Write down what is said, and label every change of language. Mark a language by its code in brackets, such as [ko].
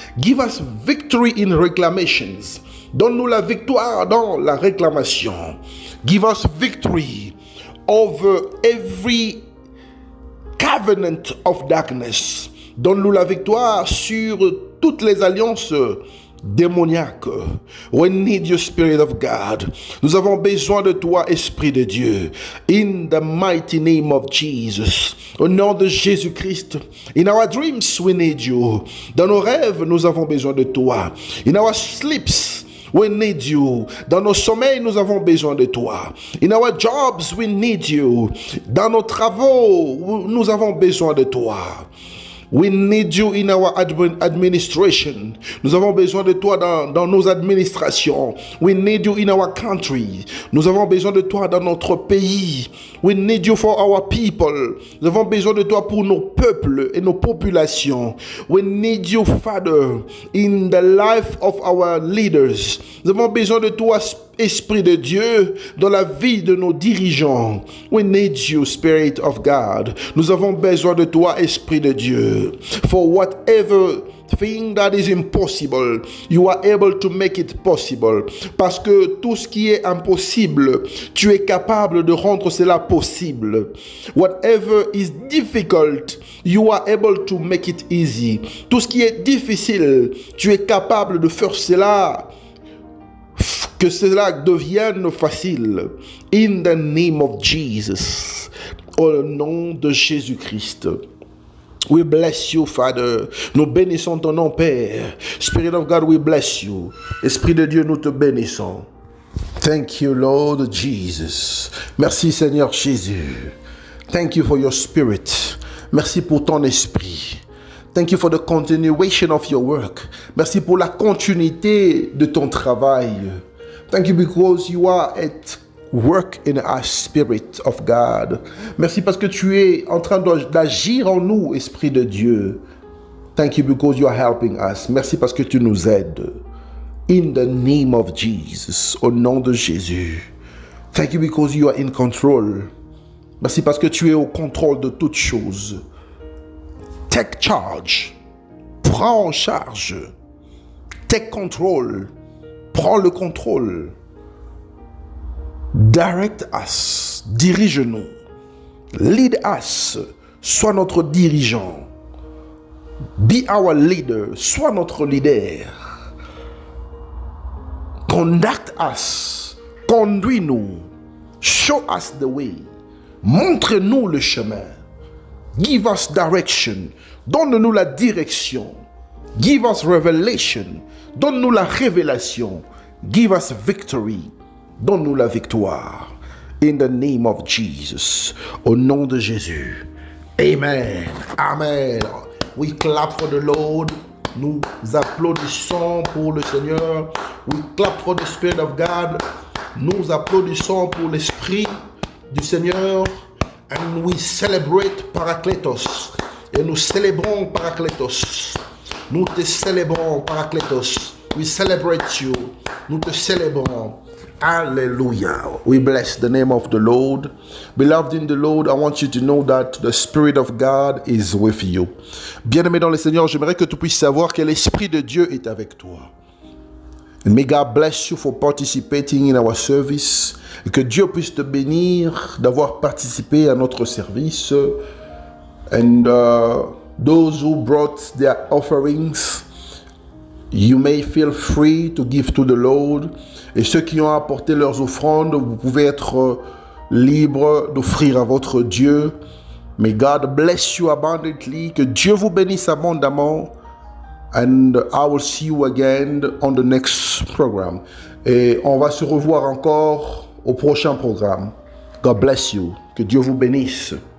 [en] Give us victory in reclamations. [fr] Donne-nous la victoire dans la réclamation. [en] Give us victory over every covenant of darkness. [fr] Donne-nous la victoire sur toutes les alliances démoniaque. [en] We need you, Spirit of God. [fr] Nous avons besoin de toi, Esprit de Dieu. [en] In the mighty name of Jesus. [fr] Au nom de Jésus-Christ. [en] In our dreams, we need you. [fr] Dans nos rêves, nous avons besoin de toi. [en] In our sleeps, we need you. [fr] Dans nos sommeils, nous avons besoin de toi. [en] In our jobs, we need you. [fr] Dans nos travaux, nous avons besoin de toi. [en] We need you in our administration. [fr] Nous avons besoin de toi dans nos administrations. [en] We need you in our country. [fr] Nous avons besoin de toi dans notre pays. [en] We need you for our people. [fr] Nous avons besoin de toi pour nos peuples et nos populations. [en] We need you, Father, in the life of our leaders. [fr] Nous avons besoin de toi, Esprit de Dieu, dans la vie de nos dirigeants. [en] We need you, Spirit of God. [fr] Nous avons besoin de toi, Esprit de Dieu. [en] For whatever thing that is impossible, you are able to make it possible. [fr] Parce que tout ce qui est impossible, tu es capable de rendre cela possible. [en] Whatever is difficult, you are able to make it easy. [fr] Tout ce qui est difficile, tu es capable de faire cela, que cela devienne facile. [en] In the name of Jesus. [fr] Au nom de Jésus-Christ. [en] We bless you, Father. [fr] Nous bénissons ton nom, Père. [en] Spirit of God, we bless you. [fr] Esprit de Dieu, nous te bénissons. [en] Thank you, Lord Jesus. [fr] Merci, Seigneur Jésus. [en] Thank you for your spirit. [fr] Merci pour ton esprit. [en] Thank you for the continuation of your work. [fr] Merci pour la continuité de ton travail. [en] Thank you because you are at work in our spirit of God. [fr] Merci parce que tu es en train d'agir en nous, Esprit de Dieu. [en] Thank you because you are helping us. [fr] Merci parce que tu nous aides. [en] In the name of Jesus, [fr] au nom de Jésus. [en] Thank you because you are in control. [fr] Merci parce que tu es au contrôle de toutes choses. [en] Take charge. [fr] Prends en charge. [en] Take control. [fr] Prends le contrôle. [en] Direct us. [fr] Dirige-nous. [en] Lead us. [fr] Sois notre dirigeant. [en] Be our leader. [fr] Sois notre leader. [en] Conduct us. [fr] Conduis-nous. [en] Show us the way. [fr] Montre-nous le chemin. [en] Give us direction. [fr] Donne-nous la direction. [en] Give us revelation. [fr] Donne-nous la révélation. [en] Give us victory. [fr] Donne-nous la victoire. [en] In the name of Jesus. [fr] Au nom de Jésus. [en] Amen. Amen. We clap for the Lord. [fr] Nous applaudissons pour le Seigneur. [en] We clap for the Spirit of God. [fr] Nous applaudissons pour l'Esprit du Seigneur. [en] And we celebrate Parakletos. [fr] Et nous célébrons Parakletos. Nous te célébrons Parakletos. [en] We celebrate you. [fr] Nous te célébrons. [en] Hallelujah. We bless the name of the Lord. Beloved in the Lord, I want you to know that the Spirit of God is with you. [fr] Bien-aimé dans le Seigneur, j'aimerais que tu puisses savoir que l'Esprit de Dieu est avec toi. [en] And may God bless you for participating in our service. [fr] Et que Dieu puisse te bénir d'avoir participé à notre service. [en] And those who brought their offerings, you may feel free to give to the Lord. [fr] Et ceux qui ont apporté leurs offrandes, vous pouvez être libres d'offrir à votre Dieu. [en] May God bless you abundantly. [fr] Que Dieu vous bénisse abondamment. [en] And I will see you again on the next program. [fr] Et on va se revoir encore au prochain programme. [en] God bless you. [fr] Que Dieu vous bénisse.